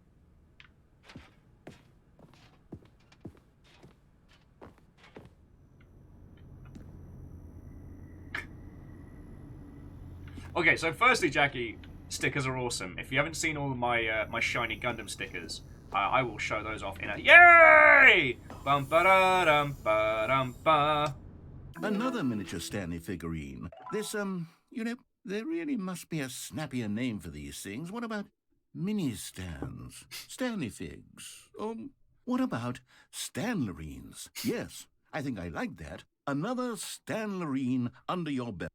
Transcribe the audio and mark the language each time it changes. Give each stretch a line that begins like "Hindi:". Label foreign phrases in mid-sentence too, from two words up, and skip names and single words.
English: Okay, so firstly, Jackie, stickers are awesome. If you haven't seen all of my my shiny Gundam stickers, I will show those off in a yay! Bum ba da dum ba dum ba. Another miniature Stanley figurine. This, you know, there really must be a snappier name for these things. What about mini stands? Stanley figs? Or what about Stanlerines? Yes, I think I like that. Another Stanlerine under your belt.